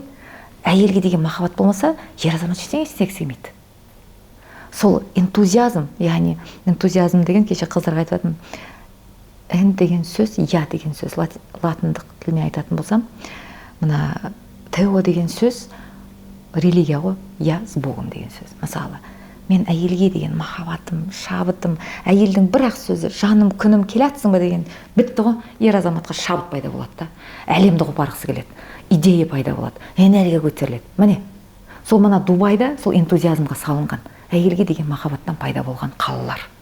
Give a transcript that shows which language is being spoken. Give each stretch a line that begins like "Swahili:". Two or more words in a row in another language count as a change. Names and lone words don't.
Kazakh: Әйелге деген махаббат болмаса, ер азамат ештеңе істегісі келмейді. Сол энтузиазм, яғни энтузиазм деген кеше қыздарға айтып жатырмын. Эн деген сөз, я деген сөз, латындық тілмен айтатын болсам, мына тео деген сөз религия ғой,
Russian: я с Богом
Kazakh: деген сөз. Мысалы, мен әйелге деген махаббатым, шабытым, әйелдің бір-ақ сөзі, жаным, күнім келатсың ба деген бітті ғой, ер азаматқа шабыт пайда болады да, әлемді қопарғысы келеді, идея пайда болады, энергия көтеріледі. Міне, сол мына Дубайда сол энтузиазмға салынған, әйелге деген махаббаттан пайда болған қалалар.